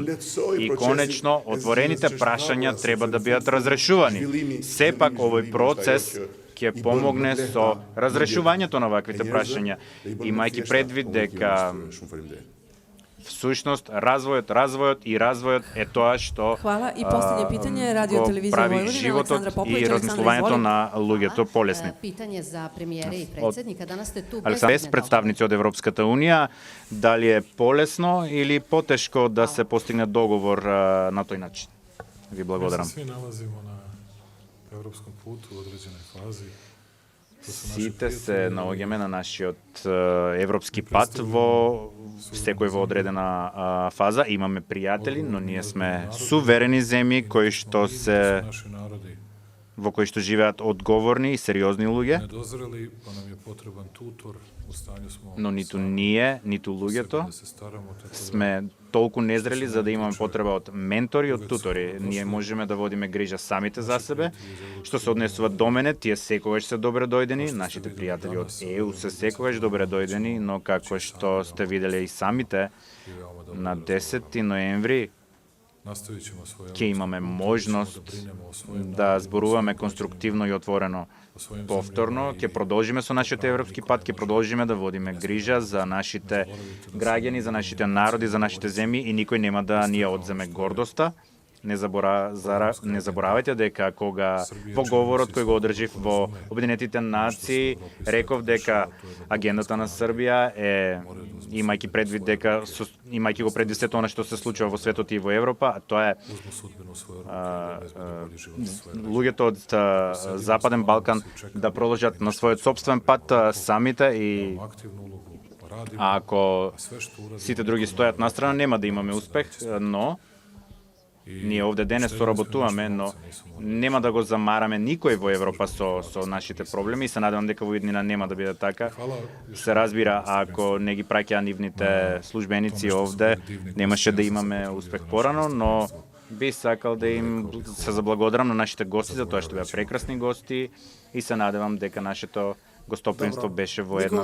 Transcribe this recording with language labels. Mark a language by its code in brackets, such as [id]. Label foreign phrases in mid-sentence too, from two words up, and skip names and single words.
[mk] И конечно, отворените прашања треба да бидат разрешувани. Сепак овој процес ќе помогне со разрешувањето на ваквите прашања, имајќи предвид дека всушност развојот е тоа што [sr] Hvala. I posljednje pitanje, Radio Televizija [mk] прави [sr] Vojvodina, [mk] животот [sr] Aleksandra Popović. [mk] и размислувањето на луѓето полесни. [sr] Pitanje za premijere i predsjednika. Danas ste tu [mk] Александр, представници од Европската Унија, дали е полесно или потешко да се постигне договор на тој начин? Ви благодарам. [sr] Сви налазимо на европском путу у одреđenoj fazi. [mk] Сите се наоѓаме на нашиот европски пат во секој во одредена фаза. Имаме пријатели, но ние сме суверени земји кои што се во кои што живеат одговорни и сериозни луѓе, [sr] nedozreli, pa nam je potreban tutor, u станju smo [mk] но ниту [sr] sami [mk] ние, ниту [sr] sebe [mk] луѓето [sr] da se staramo, tako da [mk] сме толку незрели за да имаме потреба од ментори и од тутори. Ние можеме да водиме грижа самите за себе. Што се однесува до мене, тие секогаш се добре дојдени, нашите пријатели од ЕУ се секогаш добре дојдени, но како што сте виделе и самите, [sr] i veoma dobro [mk] на 10 ноември [sr] nastavit ćemo svoje [mk] ќе имаме можност [sr] da brinemo o svojim [mk] да зборуваме конструктивно и отворено. [sr] o svojim [mk] Повторно, ќе продолжиме со нашиот европски пат, ќе продолжиме да водиме грижа за нашите граѓани, за нашите народи, за нашите земји и никој нема да ни ја одземе гордоста. Не заборавајте дека кога во говорот кој го одржив во Обединетите нации, реков дека агендата на Србија е, имајќи предвид дека, имајќи го предвид сето она што се случува во светот и во Европа, а тоа е [sr] uzmu sudbinu u svoje ruke da obezbede bolji život za svoje građane. [mk] луѓето од Западен Балкан да продолжат на својот сопствен пат самите и [sr] Imamo aktivnu ulogu, radimo, [mk] ако [sr] a sve što uradimo, [mk] сите други стојат на страна, нема да имаме успех, но ние овде денес соработуваме, но нема да го замараме никој во Европа со нашите проблеми и се надевам дека во иднина нема да биде така. Се разбира, ако не ги праќаа нивните службеници овде, немаше да имаме успех порано, но би сакал да им се заблагодарам на нашите гости за тоа што беа прекрасни гости и се надевам дека нашето гостопримство беше во една